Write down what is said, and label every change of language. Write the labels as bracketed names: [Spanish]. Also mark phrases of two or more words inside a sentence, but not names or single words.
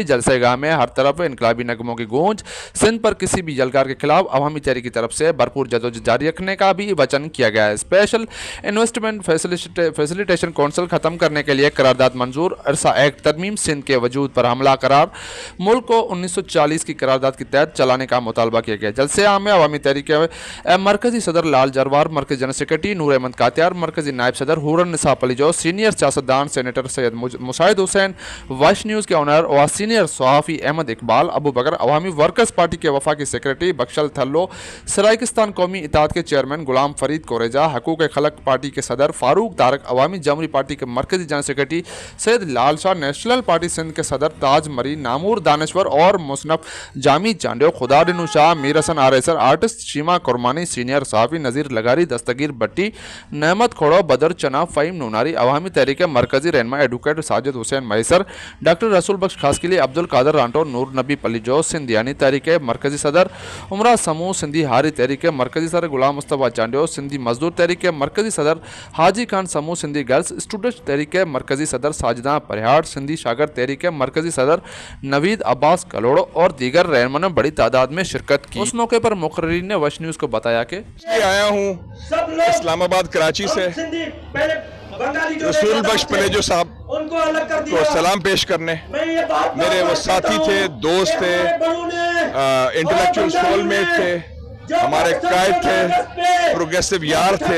[Urdu] جلسے گاہ میں ہر طرف انقلابی نغموں کی گونج، سندھ پر کسی بھی جلکار کے خلاف عوامی تحریک کی طرف سے بھرپور جدوجہد جاری رکھنے کا بھی وچن کیا گیا ہے. اسپیشل انویسٹمنٹ فیسیلیٹیشن کاؤنسل ختم کرنے کے لیے قرارداد منظور، ارسا ایکٹ ترمیم، سندھ کے وجود پر حملہ قرار، ملک کو 1940 کی قرارداد کے تحت چلانے کا مطالبہ کیا گیا. جلسے عام میں عوامی تحریک مرکزی صدر لال جروار، مرکزی جنرل سیکرٹری نور احمد کاتیار، مرکزی نائب صدر حورن نسا پلیجو، سینیئر سیاستدان سینیٹر سید مشاہد حسین, وائس نیوز کے اونر اور سینیئر صحافی احمد اقبال، ابو بکر، عوامی ورکرز پارٹی کے وفاقی سیکرٹری بخشل تھلو، سرائیکستان قومی اتحاد کے چیئرمین غلام فرید کوریجہ، حقوق خلق پارٹی کے صدر فاروق طارق، عوامی جمہوری پارٹی کے مرکزی جنرل سیکرٹری سید لال شاہ، نیشنل پارٹی سندھ کے صدر تاج مری، نامور دانشور اور مصنف جامی چانڈیو، خدادین شاہ، میر حسن آریسر، آرٹسٹ شیما کرمانی، سینیئر صحافی نذیر لغاری، دستگیر بھٹی، نہمت کھوڑو، بدر چنا، فہیم نوناری، عوامی تحریک مرکزی رہنما ایڈووکیٹ ساجد حسین میسر، ڈاکٹر رسول بخش خاصخیلی، عبدل قادر رانٹو، نور نبی پلیجو، سندھیانی تحریک مرکزی صدر عمرا سموں، سندھی ہاری تحریک مرکزی صدر غلام مصطفیٰ چانڈیو، سندھی مزدور تحریک مرکزی صدر حاجی خان سموں، سندھی گرلز اسٹوڈنٹس تحریک مرکزی صدر ساجدہ پریہار، سندھی شاگر تحریک مرکزی صدر نوید عباس کلوڑو اور دیگر رہنماؤں نے بڑی تعداد میں شرکت کی. اس موقع پر مقررین نے وش نیوز کو بتایا کہ آیا ہوں اسلام آباد کراچی سے رسول بخش پلیجو صاحب کو سلام پیش کرنے. میرے وہ ساتھی تھے، دوست تھے, [English] intellectual soulmate [Urdu] تھے، ہمارے قائد تھے، پروگریسو یار تھے.